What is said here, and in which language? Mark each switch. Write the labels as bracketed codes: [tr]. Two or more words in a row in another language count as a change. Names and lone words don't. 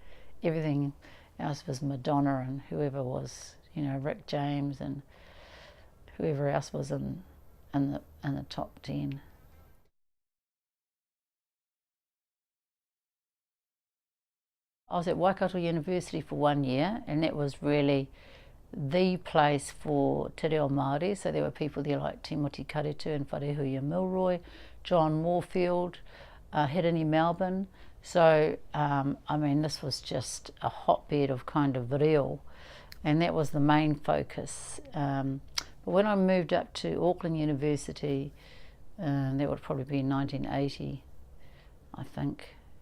[en] Everything else was Madonna and whoever was, you know, Rick James and whoever else was in the top 10. I was at Waikato University for 1 year, and that was really the place for [mi] te reo Māori. [en] So there were people there like Timoti Karetu and Wharehuia Milroy, John Moorfield, Hirini Melbourne. So, I mean, this was just a hotbed of kind of reo, and that was the main focus. But when I moved up to Auckland University, that would probably be in 1980, I think,